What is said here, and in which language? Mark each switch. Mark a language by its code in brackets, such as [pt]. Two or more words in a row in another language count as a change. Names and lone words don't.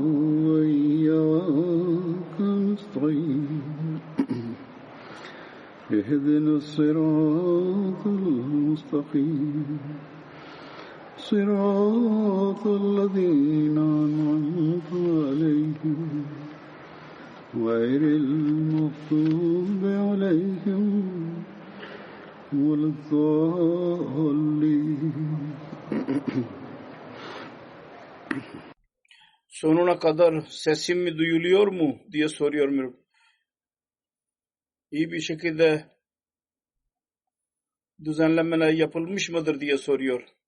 [ar] وإياك نستعين اهدنا الصراط المستقيم صراط الذين أنعمت عليهم غير المغضوب عليهم ولا الضالين. [tr] Sonuna kadar sesim mi duyuluyor mu diye soruyorum. İyi bir şekilde düzenlemeler yapılmış mıdır diye soruyor.